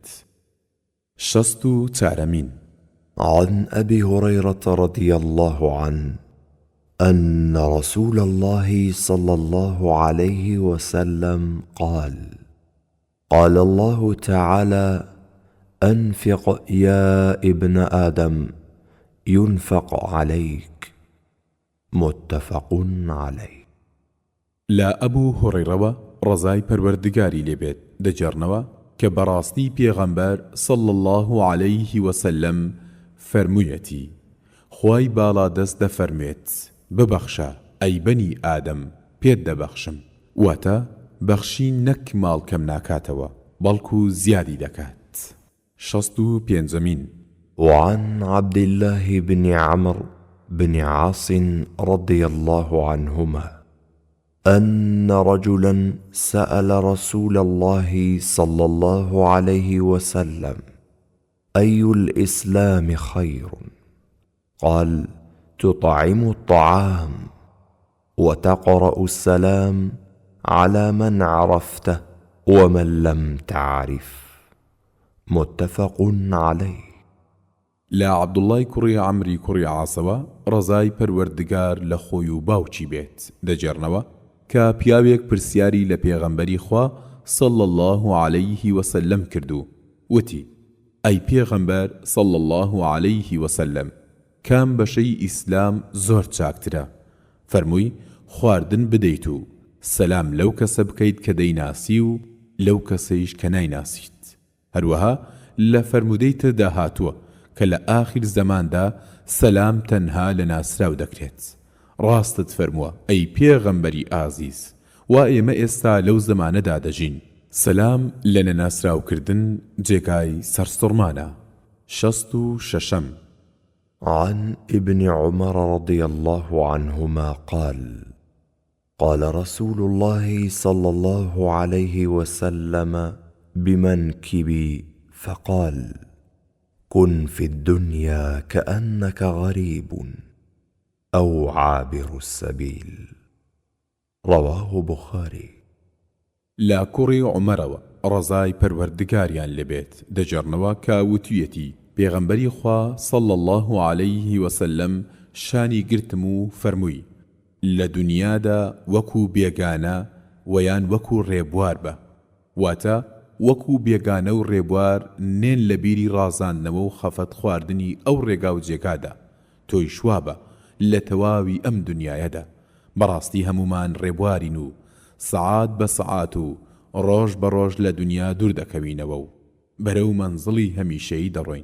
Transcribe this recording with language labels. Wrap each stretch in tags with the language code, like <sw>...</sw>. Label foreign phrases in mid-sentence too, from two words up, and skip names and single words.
<ckb>شەست و چارەمین:</ckb> <ar>عن أبي هريرة رضي الله عنه أن رسول الله صلى الله عليه وسلم قال: قال الله تعالى: أنفق يا ابن آدم ينفق عليك. متفق عليه.</ar> <ckb>لا أبو هريرة رضای پەروەردگاری لێبێت دەجێڕنەوە کە بەڕاستی پێغەمبەر</ckb> <ar>صلى الله عليه وسلم</ar> <ckb>فەرموویەتی خوای باڵا دەست دەفەرمێت ببەخشە ئەی بەنی ئادەم پێت دەبەخشم واتە بەخشی نەک ماڵ کەم ناکاتەوە بەڵکو زیادی دەکات. 65</ckb> <ar>وعن عبد الله بن عمرو بن عاص رضي الله عنهما أن رجلا سأل رسول الله صلى الله عليه وسلم أي الإسلام خير؟ قال تطعم الطعام وتقرأ السلام على من عرفته ومن لم تعرف. متفق عليه.</ar> <ckb>لا عبدوڵای کوڕی عەمری کوڕی عاسەوە ڕەزای پەروەردگار لە خۆی و باوکی بێت دەجێڕنەوە کە پیاوێک پرسیاری لە پێغەمبەری خوا</ckb> <ar>صلى الله عليه وسلم</ar> <ckb>کردو وتی ئەی پێغەمبەر</ckb> <ar>صلى الله عليه وسلم</ar> <ckb>کام بەشەی ئیسلام زۆر چاکترە؟ فەرمووی خواردن بدەیت و سەلام لەو کەسە بکەیت کە دەیناسی و لەو کەسەیش کە نایناسیت. هەروەها لە فەرمودەی تردا هاتووە کە لە ئاخر زەماندا سەلام تەنها لە ناسراو دەکرێت. ڕاستت فەرمووە ئەی پێغەمبەری ئازیز وا ئێمە ئێستا لەو زەمانەدا دەژین سەلام لە نەناسراوکردن جێگای سەرسوڕمانە. 66</ckb> <ar>عن ابن عمر رضي الله عنهما قال قال رسول الله صلى الله عليه وسلم بمنكبي فقال كن في الدنيا كأنك غريب أو عابر السبيل. رواه بخاري.</ar> <ckb>لا کوڕی عومەرەوە ڕەزای پەروەردگاریان لەبێت دەجێڕنەوە کە وتویەتی پێغەمبەری خوا</ckb> <ar>صلى الله عليه وسلم</ar> <ckb>شانی گرتم و فەرمووی لە دنیادا وەکو بێگانە ویان وەکو ڕێبوار بە واتە وەکو بێگانە و ڕێبوار نێن لە بیری ڕازاندنەوە و خەفەت خواردنی ئەو ڕێگا و جێگادا تۆی شوابە لە تەواوی ئەم دنیایەدا بەڕاستی هەمومان ڕێبوارین و سەعات بە سەعات و ڕۆژ بە ڕۆژ لە دنیا دوور دەکەوینەوە و بەرەو مەنزڵی هەمیشەیی دەڕۆین.</ckb>